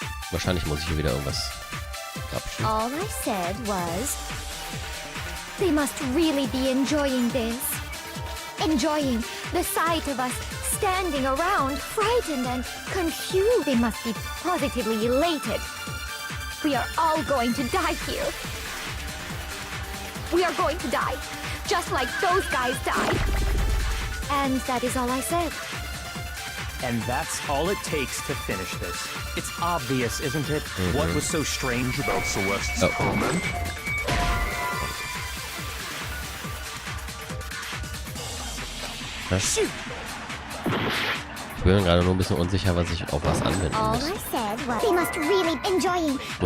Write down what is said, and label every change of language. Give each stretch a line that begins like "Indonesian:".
German: Wahrscheinlich muss ich hier wieder irgendwas abschließen.
English: All I said was, they must really be enjoying this. Enjoying the sight of us standing around, frightened and confused. They must be positively elated. We are all going to die here. We are going to die, just like those guys died. And that is all I said. And that's all it takes to finish this. It's obvious, isn't it? What was so strange about Celeste's comment?
German: Ich bin mir gerade nur ein bisschen unsicher, was ich auf was anwenden
English: All
German: muss.
English: I said was, they must really enjoying the